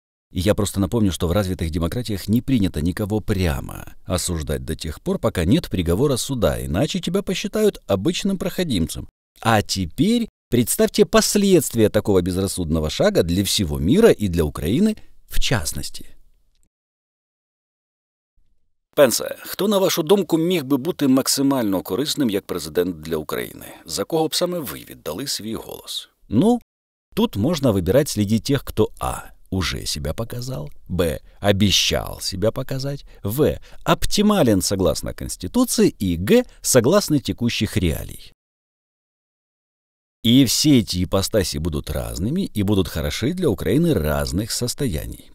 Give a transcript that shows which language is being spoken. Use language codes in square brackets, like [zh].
[ru] И я просто напомню, что в развитых демократиях не принято никого прямо осуждать до тех пор, пока нет приговора суда, иначе тебя посчитают обычным проходимцем. А теперь представьте последствия такого безрассудного шага для всего мира и для Украины в частності. [uk] Пенсе, хто, на вашу думку, міг би бути максимально корисним як президент для України? За кого б саме ви віддали свій голос? [ru] Ну, тут можно выбирать среди тех, кто а. уже себя показал, б. обещал себя показать, в. оптимален согласно Конституции и г. согласно текущих реалий. И все эти ипостаси будут разными и будут хороши для Украины разных состояний.